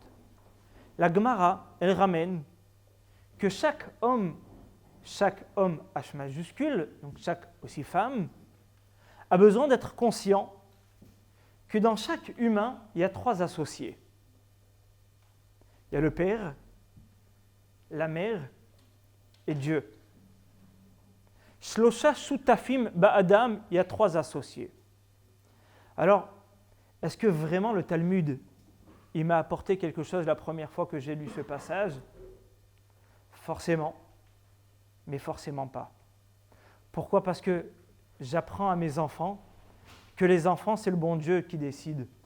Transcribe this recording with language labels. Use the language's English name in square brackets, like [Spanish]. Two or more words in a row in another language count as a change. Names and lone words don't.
[French] La Gemara, elle ramène que chaque homme H majuscule, donc chaque aussi femme, a besoin d'être conscient que dans chaque humain, il y a 3 associés. Il y a le père, la mère et Dieu. [Hebrew] שלושה שותפים באדם, [French] il y a 3 associés. Alors, est-ce que vraiment le Talmud, il m'a apporté quelque chose la première fois que j'ai lu ce passage? Forcément, mais forcément pas. Pourquoi? Parce que j'apprends à mes enfants que les enfants, c'est le bon Dieu qui décide.